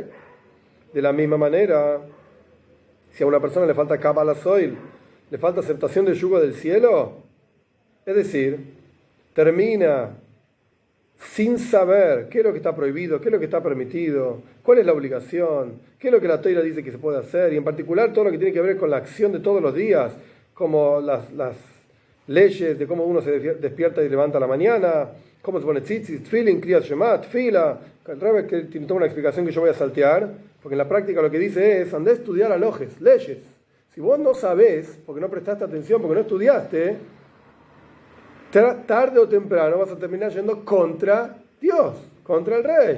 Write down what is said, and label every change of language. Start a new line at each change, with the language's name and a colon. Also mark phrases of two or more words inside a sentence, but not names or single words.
Spanish: De la misma manera, si a una persona le falta
Hebrew: קבלת עול,
Spanish: le falta aceptación del yugo del cielo, es decir, termina sin saber qué es lo que está prohibido, qué es lo que está permitido, cuál es la obligación, qué es lo que la Torá dice que se puede hacer, y en particular todo lo que tiene que ver con la acción de todos los días, como las leyes de cómo uno se despierta y levanta a la mañana, cómo se pone tzitzit, tefilin, kriyat shema, tefila. El Rebbe que tiene toda una explicación que yo voy a saltear, porque en la práctica lo que dice es: andá a estudiar alojes, leyes. Si vos no sabés, porque no prestaste atención, porque no estudiaste, tarde o temprano vas a terminar yendo contra Dios, contra el rey.